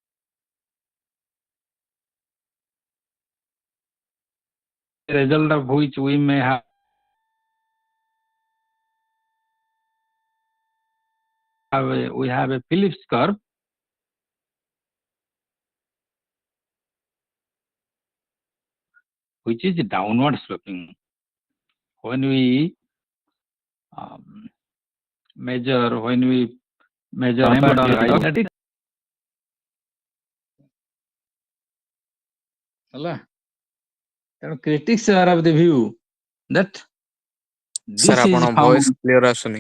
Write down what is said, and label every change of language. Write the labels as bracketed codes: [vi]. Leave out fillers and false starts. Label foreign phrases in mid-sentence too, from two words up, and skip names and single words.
[en] result of which we may have a Phillips curve which is downward sloping. When we measure unemployment, [or] ହେଲା ତେଣୁ [en] critics are of the view that [or] ସାର୍ [en] this is [or] ଆପଣ ଭଏସ [en] found [or] କ୍ଲିୟର ଆସୁନି।